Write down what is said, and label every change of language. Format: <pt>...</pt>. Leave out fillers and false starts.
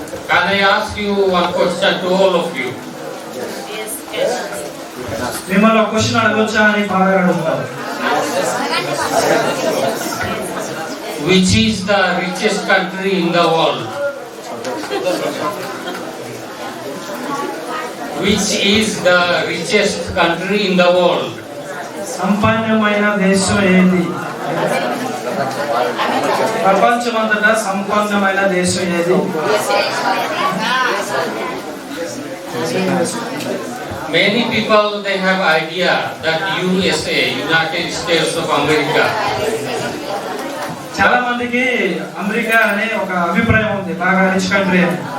<en>Can I ask you one question to all of you?</en> <te>మిమ్మల్ని ఒక question అడగొచ్చా అని father అడుగుతారు.</te> <en>Which is the richest country in the world? Which is the richest country in the world?</en> <te>సంపన్నమైన దేశం ఏది? ప్రపంచమంతటా సంపన్నమైన దేశం ఏది?</te> <en>Many people they have idea that USA, United States of America,</en> <te>చాలా మందికి అమెరికా అనే ఒక అభిప్రాయం ఉంది, బాగా రిచ్ కంట్రీ అని.</te>